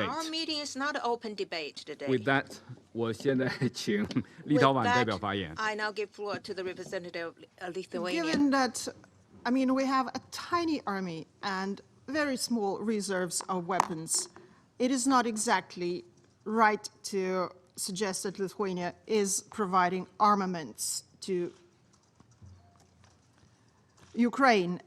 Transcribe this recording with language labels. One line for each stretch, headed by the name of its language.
English: meeting is not an open debate today. With that,
Chinese: 我现在请立陶宛代表发言。
English: I now give floor to the representative of Lithuania. Given that, I mean, we have a tiny army and very small reserves of weapons, it is not exactly right to suggest that Lithuania is providing armaments to Ukraine.